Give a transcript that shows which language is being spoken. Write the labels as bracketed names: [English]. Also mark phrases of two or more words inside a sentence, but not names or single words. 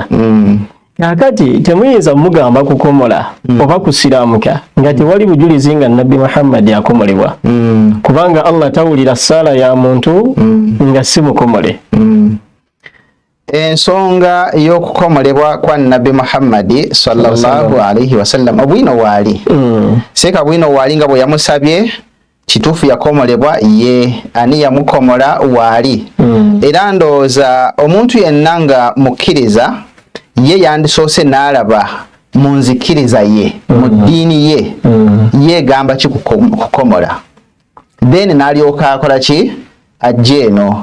[Ganda] Kakati temuyinza mugamba kukomola oba kusiraamuka nga tewali bujulizi nga Nabbi Muhammad akomolebwa, kubanga Allah tawulira sala ya muntu nga si mukomole. Ensonga y'okukomolebwa kwa Nabbi Muhammad [Arabic] صلى الله عليه وسلم [Ganda] obwino waali seeka bwino waali nga bwe yamusabye kituufu yakomolebwa ye ani yamukomola waali. Era ndowooza omuntu yenna nga mukkiriza ye yandisoose n'alaba mu nzikiriza ye mu ddiini ye yeegamba ki kukomola, then n'alyoka akola ki ajja eno.